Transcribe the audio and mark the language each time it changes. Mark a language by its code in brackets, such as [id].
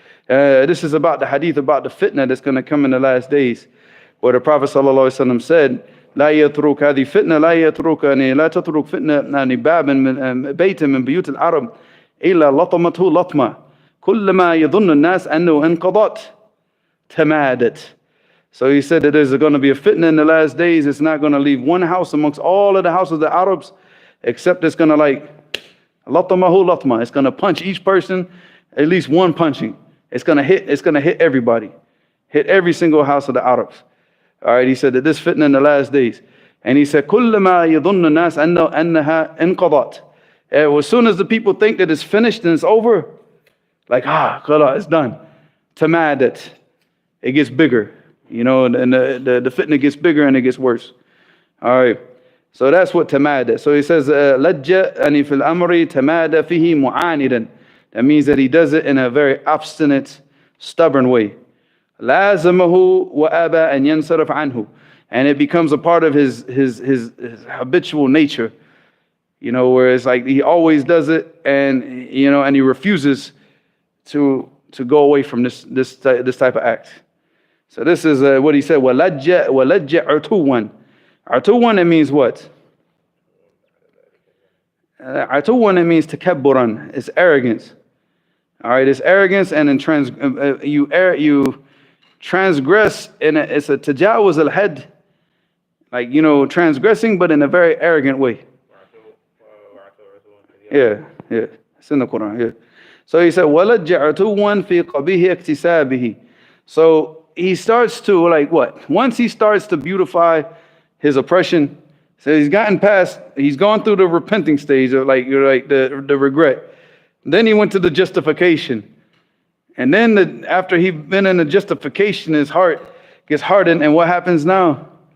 [en] This is about the hadith about the fitna that's going to come in the last days, where the Prophet ﷺ said, [ar] لا يترك هذه فتنة لا تترك فتنة باب من بيت من بيوت العرب إلا لطمته لطمة كلما يظن الناس أنه انقضت تمادت. [en] So he said that there's going to be a fitna in the last days. It's not going to leave one house amongst all of the houses of the Arabs, except it's going to latamahu latma. It's going to punch each person, at least one punching. It's going to hit everybody. hit every single house of the Arabs. All right, he said that this fitna in the last days. And he said, [ar] كُلَّمَا يَظُنُّ النَّاسَ أَنَّهَا انْقَضَتْ. [en] As soon as the people think that it's finished and it's over, like, khala, it's done. Tamadat. It gets bigger. You know, and the fitna gets bigger and it gets worse. All right. So that's what tamada. So he says, [ar] لَجَّ أَنِ فِي الْأَمْرِ تَمَادَ فِيهِ مُعَانِدًا. [en] That means that he does it in a very obstinate, stubborn way. [ar] لَازَمَهُ وَأَبَى أَنْ يَنْصَرَفْ عَنْهُ. [en] And it becomes a part of his habitual nature. You know, where it's like he always does it, and you know, and he refuses to go away from this type of act. So this is what he said. [ar] وَلَجَّ عُتُوًا. [en] عُتُوًا, it means what? عُتُوًا, it means takabburan. It's arrogance. All right, it's arrogance, and in you transgress, and it's a tajawuz al-had, like, you know, transgressing, but in a very arrogant way. Yeah, it's in the Quran. Yeah. So he said, [ar] وَلَجَّ عُتُوًا فِي قَبِيهِ اكْتِسَابِهِ. [en] So he starts to, like, what? Once he starts to beautify his oppression, so he's gone through the repenting stage of like the regret. Then he went to the justification. And then after he's been in the justification, his heart gets hardened. And what happens now?